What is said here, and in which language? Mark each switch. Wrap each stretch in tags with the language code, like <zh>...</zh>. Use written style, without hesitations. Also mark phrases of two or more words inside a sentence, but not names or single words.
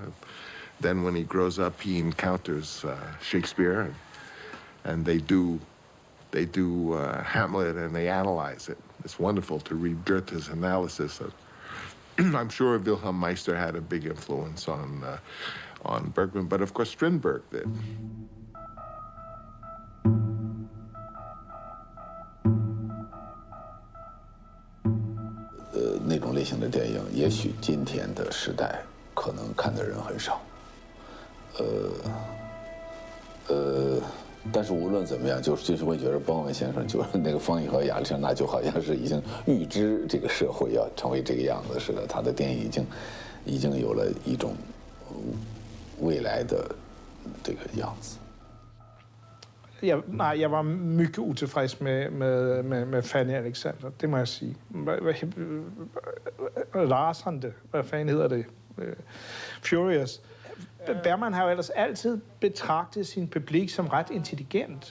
<en>Then when he grows up, he encounters Shakespeare, and they do Hamlet, and they analyze it. It's wonderful to read Goethe's analysis of. I'm sure Wilhelm Meister had a big influence on Bergman, but of course Strindberg did.</en> <zh>那种类型的电影，也许今天的时代可能看的人很少。但是无论怎么样，就是会觉得邦文先生就是那个方毅和亚历山大，就好像是已经预知这个社会要成为这个样子似的。他的电影已经有了一种未来的这个样子。</zh> <da>Jeg var mycket utilfreds med Fanny Alexander, det må jeg sige. Lars, hvad fanden hedder det? Furious. Bergman har jo ellers altid betragtet sin publik som ret intelligent.</da>